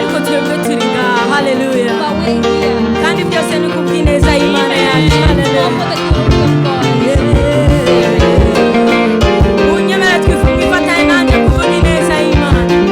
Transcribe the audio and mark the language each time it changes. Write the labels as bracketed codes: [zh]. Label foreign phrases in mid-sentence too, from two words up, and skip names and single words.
[rw] twebwe turi ngaha. Haleluya. [en] but we're here. [rw] Kandi byose ni kubw'ineza y'Imana yacu. [en] All Haleluya. for the glory of God. [rw] Unyemera twifatanye nanjye kuvuga ineza y'Imana.